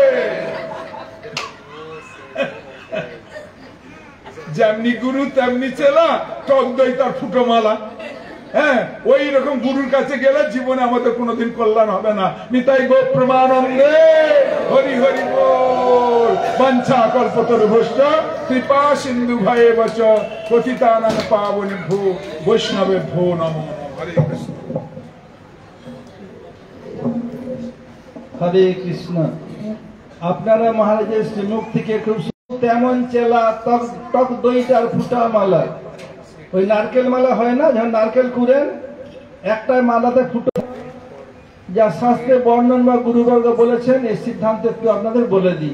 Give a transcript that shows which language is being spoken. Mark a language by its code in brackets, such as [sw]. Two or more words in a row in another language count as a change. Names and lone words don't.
[bn] যেমনি গুরু তেমনি চেলা, টক দই তার ফুটোমালা। হ্যাঁ, ওই রকম গুরুর কাছে গেলে জীবনে আমাদের কোনোদিন কল্যাণ হবে না। নিতাই গো প্রমানন্দে, হরি হরি বল। [sa] বাঞ্ছা কল্পতরুভ্যশ্চ কৃপা সিন্ধু ভয়ে বচ পতিতানাং পাবনেভ্যো বৈষ্ণবেভ্যো নমো। হরে কৃষ্ণ। হরে কৃষ্ণ। [bn] আপনারা মহারাজের শ্রীমুখ থেকে খুব তেমন চেলা, টক দইটার ফুটা মালা, ওই নারকেল মালা হয় না, যখন নারকেল কুড়েন একটা মালাতে ফুটো, যা শাস্ত্রে বর্ণন বা গুরুবর্গ বলেছেন, এই সিদ্ধান্ত একটু আপনাদের বলে দিই।